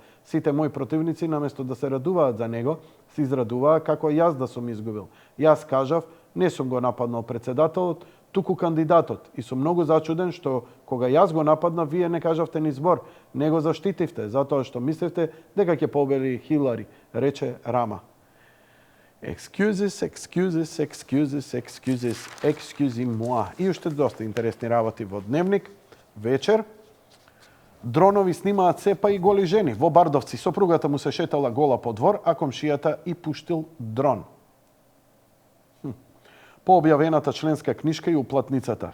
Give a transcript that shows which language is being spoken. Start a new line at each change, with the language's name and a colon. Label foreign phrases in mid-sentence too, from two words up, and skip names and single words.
Macedonian: Сите мои противници, наместо да се радуваат за него, се израдуваа како јас да сум изгубил. Јас кажав, не сум го нападнал председателот, туку кандидатот. И сум многу зачуден што кога јас го нападнав, вие не кажавте ни збор, не го заштитивте, затоа што мислевте дека ќе победи Хилари, рече Рама.
French: Excuses, excuses, excuses, excuses, excusez-moi.
Macedonian: И уште доста интересни работи во Дневник. Вечер. Дронови снимаат се па и голи жени. Во Бардовци сопругата му се шетала гола по двор, а комшијата и пуштил дрон. По објавената членска книшка и уплатницата.